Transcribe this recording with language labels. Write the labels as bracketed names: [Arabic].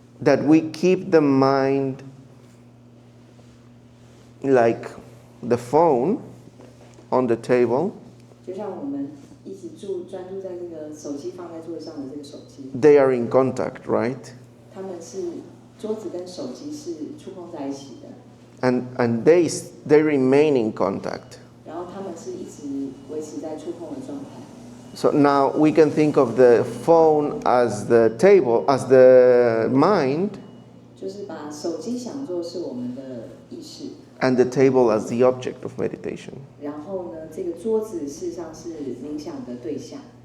[English] That we keep the mind like the phone on the table. [Chinese] 就像我们一直专注在这个手机放在桌子上的这个手机， [English] They are in contact, right? [Chinese] 他们是桌子跟手机是触碰在一起的， [English] And they remain in contact. [Chinese] 然后他们是一直维持在触碰的状态。 [English] So now we can think of the phone as the table, as the mind, [Chinese] 就是把手机想做是我们的意识， [English] and the table as the object of meditation. [Chinese] 然后呢，这个桌子事实上是冥想的对象。